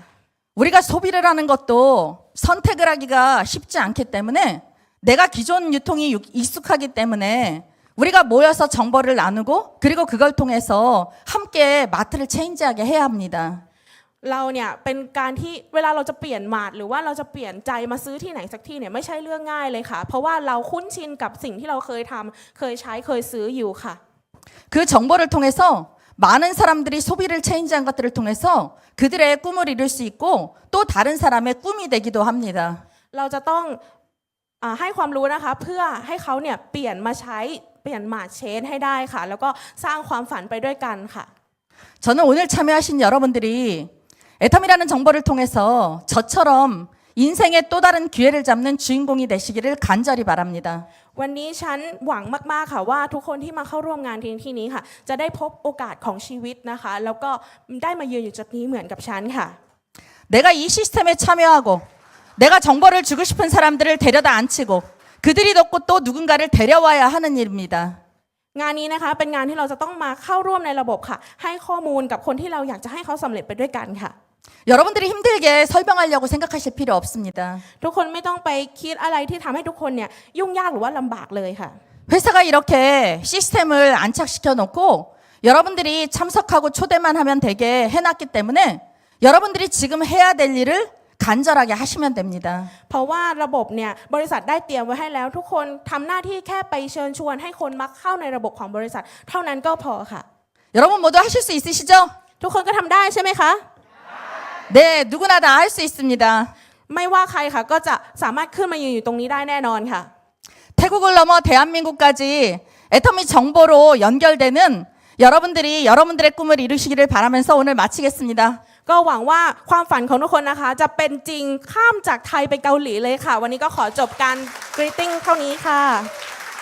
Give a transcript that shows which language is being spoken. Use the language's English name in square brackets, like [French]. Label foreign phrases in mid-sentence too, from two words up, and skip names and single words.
[Korean] 우리가 소비를 하는 것도 선택을 하기가 쉽지 않기 때문에 내가 기존 유통이 익숙하기 때문에 우리가 모여서 정보를 나누고 그리고 그걸 통해서 함께 마트를 체인지하게 해야 합니다. [Thai] เราเนี่ยเป็นการที่เวลาเราจะเปลี่ยนมาดหรือว่าเราจะเปลี่ยนใจมาซื้อที่ไหนสักที่เนี่ยไม่ใช่เรื่องง่ายเลยค่ะเพราะว่าเราคุ้นชินกับสิ่งที่เราเคยทำเคยใช้เคยซื้ออยู่ค่ะ [Korean] 그 정보를 통해서 많은 사람들이 소비를 체인지한 것들을 통해서 그들의 꿈을 이룰 수 있고 또 다른 사람의 꿈이 되기도 합니다. [Thai] เราจะต้องให้ความรู้นะคะเพื่อให้เขาเนี่ยเปลี่ยนมาใช้เปลี่ยนมาเชนให้ได้ค่ะแล้วก็สร้างความฝันไปด้วยกันค่ะ [Korean] 저는 오늘 참여하신 여러분들이 애텀이라는 정보를 통해서 저처럼 인생의 또 다른 기회를 잡는 주인공이 되시기를 간절히 바랍니다. [Thai] วันนี้ฉันหวังมากๆค่ะว่าทุกคนที่มาเข้าร่วมงานที่นี้ค่ะจะได้พบโอกาสของชีวิตนะคะแล้วก็ได้มายืนอยู่จุดนี้เหมือนกับฉันค่ะ [Korean] 내가 이 시스템에 참여하고 내가 정보를 주고 싶은 사람들을 데려다 앉히고 그들이 돕고 또 누군가를 데려와야 하는 일입니다. [Thai] งานนี้นะคะเป็นงานที่เราจะต้องมาเข้าร่วมในระบบค่ะให้ข้อมูลกับคนที่เราอยากจะให้เขาสำเร็จไปด้วยกันค่ะ [Korean] 여러분들이 힘들게 설명하려고 생각하실 필요 없습니다. [Thai] ทุกคนไม่ต้องไปคิดอะไรที่ทำให้ทุกคนเนี่ยยุ่งยากหรือว่าลำบากเลยค่ะ [Korean] 회사가 이렇게 시스템을 안착시켜 놓고 여러분들이 참석하고 초대만 하면 되게 해놨기 때문에 여러분들이 지금 해야 될 일을 간절하게 하시면 됩니다. [Thai] เพราะว่าระบบเนี่ยบริษัทได้เตรียมไว้ให้แล้วทุกคนทำหน้าที่แค่ไปเชิญชวนให้คนมาเข้าในระบบของบริษัทเท่านั้นก็พอค่ะ [Korean] 여러분 모두 하실 수 있으시죠? [Thai] ทุกคนก็ทำได้ใช่ไหมคะ [Korean] 네, 누구나 다 할 수 있습니다. [Thai] ไม่ว่าใครค่ะก็จะสามารถขึ้นมายืนอยู่ตรงนี้ได้แน่นอนค่ะ [Korean] 태국을 넘어 대한민국까지 애터미 정보로 연결되는 여러분들이 여러분들의 꿈을 이루시기를 바라면서 오늘 마치겠습니다. [Thai] ก็หวังว่าความฝันของทุกคนนะคะ จะเป็นจริงข้ามจากไทยไปเกาหลีเลยค่ะ วันนี้ก็ขอจบการ greeting เท่านี้ค่ะ